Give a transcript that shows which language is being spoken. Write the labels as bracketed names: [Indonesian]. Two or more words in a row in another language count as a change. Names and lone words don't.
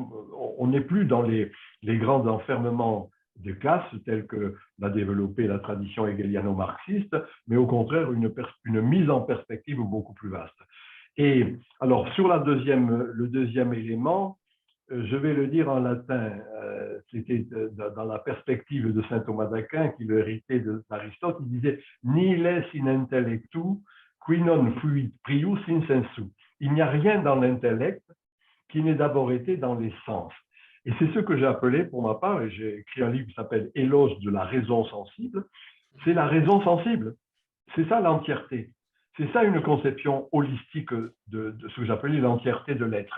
[French] On n'est plus dans les grands enfermements de classe tels que l'a développé la tradition hegeliano-marxiste, mais au contraire une mise en perspective beaucoup plus vaste. Et alors, sur le deuxième élément, je vais le dire en latin, c'était dans la perspective de saint Thomas d'Aquin, qui le héritait d'Aristote, il disait « [Latin] Nihil in intellectu, qui non fuit prius in sensu ». [French] Il n'y a rien dans l'intellect qui n'ait d'abord été dans les sens. Et c'est ce que j'ai appelé, pour ma part, et j'ai écrit un livre qui s'appelle « Éloge de la raison sensible », c'est la raison sensible. C'est ça l'entièreté. C'est ça une conception holistique de ce que j'appelais l'entièreté de l'être.